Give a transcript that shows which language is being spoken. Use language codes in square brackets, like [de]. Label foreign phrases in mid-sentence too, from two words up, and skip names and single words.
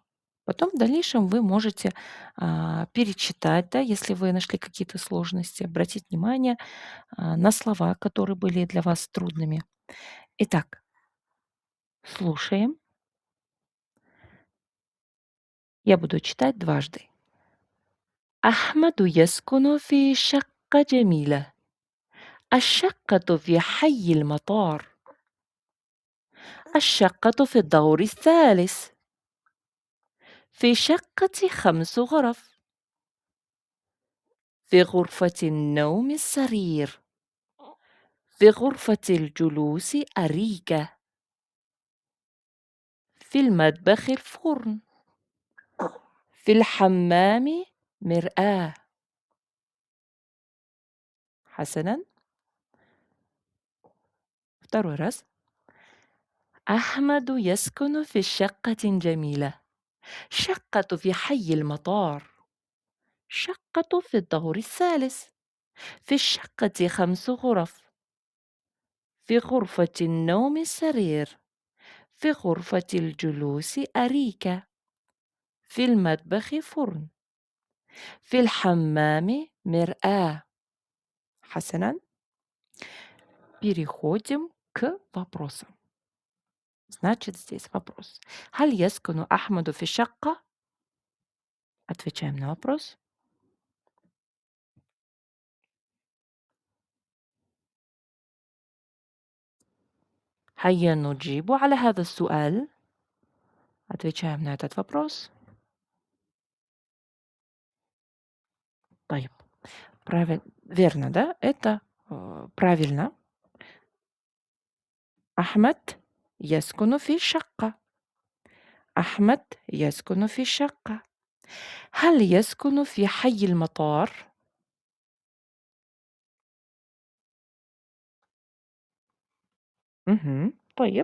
[ru] Потом в дальнейшем вы можете перечитать, да, если вы нашли какие-то сложности, обратить внимание на слова, которые были для вас трудными. Итак, слушаем. Я буду читать дважды. [ar] أحمد يسكن في شقة جميلة. الشقة في حي المطار. الشقة في الدور الثالث. في شقة 5 غرف. في غرفة النوم السرير. في غرفة الجلوس أريكة. في المطبخ الفرن. في الحمام مرآة. حسنًا. [ru] Второй раз. [ar] أحمد يسكن في شقة جميلة. شقة في حي المطار. شقة في الدور الثالث. في الشقة 5 غرف. في غرفة النوم سرير. في غرفة الجلوس أريكة. في المطبخ فرن. في الحمام مرآة. حسنًا. [ru] Переходим к вопросам. Значит, здесь вопрос. [ar] هل يسكن أحمد في الشقة؟ [ru] Отвечаем на вопрос. [ar] هيا نجيب على هذا السؤال. [ru] Отвечаем на этот вопрос. [ar] طيب. [ru] Верно, да? Это правильно. [ar] أحمد يسكن في الشقة. أحمد يسكن في الشقة. هل يسكن في حي المطار؟ طيب.